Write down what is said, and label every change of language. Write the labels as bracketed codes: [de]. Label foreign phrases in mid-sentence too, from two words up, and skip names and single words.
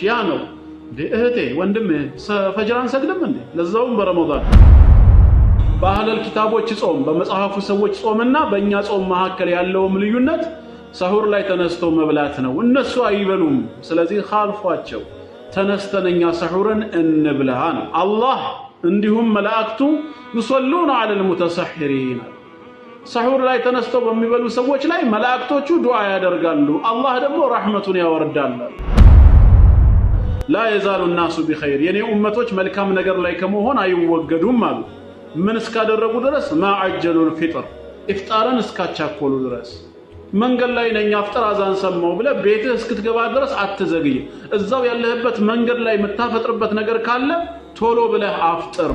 [am] ያ ነው እህቴ ወንድሜ ፈጅራን ሰግደም እንዴ ለዛውም በረመዳን። በአህለል ኪታቦች ጾም በመጽሐፉ ሰዎች ጾምና በእኛ ጾም መካከል ያለውም ልዩነት ስሑር ላይ ተነስቶ መብላት ነው። እነሱ አይበሉም፣ ስለዚህ ኻልፏቸው ተነስተነኛ ስሑርን እንብላ ነው። አላህ እንዲሁም መላእክቱ [ar] يصلون على المتسحرين [am] ስሑር ላይ ተነስቶ በሚበሉ ሰዎች ላይ መላእክቶቹ ዱዓ ያደርጋሉ፣ አላህ ደግሞ ረሕመቱን ያወርዳል። [ar] لا يزال الناس بخير [am] የኔ ኡመቶች መልካም ነገር ላይ ከመሆን አይወገዱም አሉ። ምን እስካደረጉ ድረስ [ar] ما عجلوا الفطر [am] ኢፍጣርን እስካቻኮሉ ድረስ። መንገድ ላይ ነኝ አፍጥር አዛን ሰማው ብለ ቤትህ እስክትገባ ድረስ አትዘግይ። እዛው ያለህበት መንገድ ላይ የምታፈጥርበት ነገር ካለ ቶሎ ብለህ አፍጥር።